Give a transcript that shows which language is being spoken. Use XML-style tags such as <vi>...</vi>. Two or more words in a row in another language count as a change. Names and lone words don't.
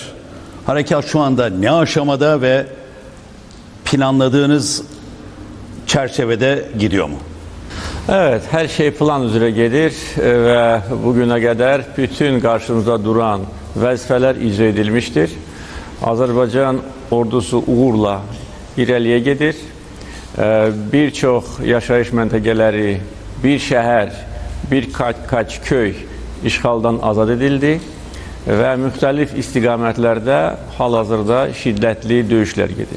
<tr>Harekat şu anda ne aşamada ve planladığınız çerçevede gidiyor mu? Evet, her şey plan üzere gelir ve bugüne kadar bütün karşımızda duran vazifeler icra edilmiştir.</tr> <az>Azerbaycan ordusu uğurla irəliyə gedir. Birçok yaşayış məntəqələri, bir şəhər, birkaç köy işğaldan azad edildi və müxtəlif istiqamətlərdə hal-hazırda şiddətli döyüşlər gedir.</az>